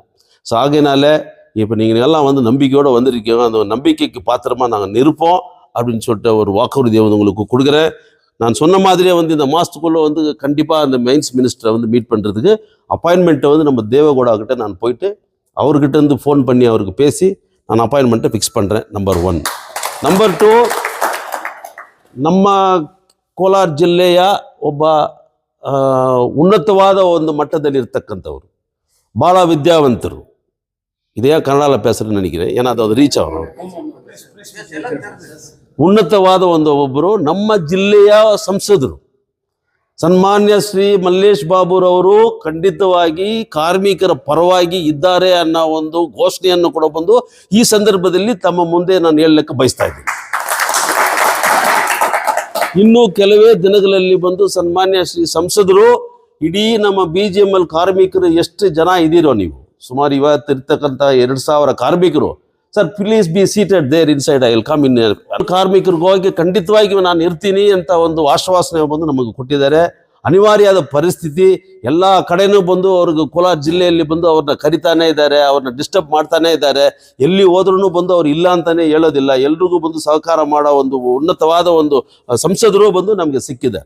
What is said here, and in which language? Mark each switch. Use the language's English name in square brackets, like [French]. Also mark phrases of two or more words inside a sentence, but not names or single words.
[Tamil] ஸோ ஆகையினால இப்போ நீங்கள் எல்லாம் வந்து நம்பிக்கையோடு வந்திருக்கீங்க. அந்த நம்பிக்கைக்கு பாத்திரமாக நாங்கள் நிற்போம் அப்படின்னு சொல்லிட்டு ஒரு வாக்குறுதியை வந்து உங்களுக்கு கொடுக்குறேன். நான் சொன்ன மாதிரியே வந்து இந்த மாதத்துக்குள்ளே வந்து கண்டிப்பாக அந்த மைன்ஸ் மினிஸ்டரை வந்து மீட் பண்ணுறதுக்கு அப்பாயின்மெண்ட்டை வந்து நம்ம தேவகோடா கிட்ட நான் போயிட்டு அவர்கிட்ட இருந்து ஃபோன் பண்ணி அவருக்கு பேசி [Kannada] ನಾನು ಅಪಾಯಿಂಟ್ಮೆಂಟ್ ಫಿಕ್ಸ್ ಪಂಡ್ರೆ. ನಂಬರ್ 1. ನಂಬರ್ 2, ನಮ್ಮ ಕೋಲಾರ ಜಿಲ್ಲೆಯ ಒಬ್ಬ ಉನ್ನತವಾದ ಒಂದು ಮಟ್ಟದಲ್ಲಿರ್ತಕ್ಕಂಥವ್ರು, ಭಾಳ ವಿದ್ಯಾವಂತರು. ಇದೇ ಕನ್ನಡದಲ್ಲಿ [Tamil] பேசுகிறேன்னு நினைக்கிறேன், ஏன்னா [Kannada] ಅದು ರೀಚ್ ಆಗೋರು. ಉನ್ನತವಾದ ಒಬ್ಬರು ನಮ್ಮ ಜಿಲ್ಲೆಯ ಸಂಸದರು ಸನ್ಮಾನ್ಯ ಶ್ರೀ ಮಲ್ಲೇಶ್ ಬಾಬುರವರು ಖಂಡಿತವಾಗಿ ಕಾರ್ಮಿಕರ ಪರವಾಗಿ ಇದ್ದಾರೆ ಅನ್ನೋ ಒಂದು ಘೋಷಣೆಯನ್ನು ಕೂಡ ಬಂದು ಈ ಸಂದರ್ಭದಲ್ಲಿ ತಮ್ಮ ಮುಂದೆ ನಾನು ಹೇಳಲಿಕ್ಕೆ ಬಯಸ್ತಾ ಇದ್ದೀನಿ. ಇನ್ನು ಕೆಲವೇ ದಿನಗಳಲ್ಲಿ ಬಂದು ಸನ್ಮಾನ್ಯ ಶ್ರೀ ಸಂಸದರು ಇಡೀ ನಮ್ಮ BGML ಕಾರ್ಮಿಕರು ಎಷ್ಟು ಜನ ಇದ್ದೀರೋ ನೀವು, ಸುಮಾರು ಇವತ್ತಿರ್ತಕ್ಕಂಥ 2000 ಕಾರ್ಮಿಕರು. [English] Sir please be seated there inside, I will come in. [Kannada] ಕಾರ್ಮಿಕರಿಗೆ ಹೋಗಿ ಖಂಡಿತವಾಗಿ ನಾನು ಇರ್ತೀನಿ ಅಂತ ಒಂದು ಆಶ್ವಾಸನೆ ಬಂದು ನಮಗೆ ಕೊಟ್ಟಿದ್ದಾರೆ. ಅನಿವಾರ್ಯವಾದ ಪರಿಸ್ಥಿತಿ ಎಲ್ಲ ಕಡೆನೂ ಬಂದು ಅವ್ರಿಗೆ ಕೋಲಾರ ಜಿಲ್ಲೆಯಲ್ಲಿ ಬಂದು ಅವ್ರನ್ನ ಕರಿತಾನೆ ಇದ್ದಾರೆ, ಅವ್ರನ್ನ ಡಿಸ್ಟರ್ಬ್ ಮಾಡ್ತಾನೆ ಇದ್ದಾರೆ. ಎಲ್ಲಿ ಹೋದ್ರೂ ಬಂದು ಅವ್ರು ಇಲ್ಲ ಅಂತಾನೆ ಹೇಳೋದಿಲ್ಲ. ಎಲ್ರಿಗೂ ಬಂದು ಸಹಕಾರ ಮಾಡೋ ಒಂದು ಉನ್ನತವಾದ ಒಂದು ಸಂಸದರು ಬಂದು ನಮಗೆ ಸಿಕ್ಕಿದ್ದಾರೆ.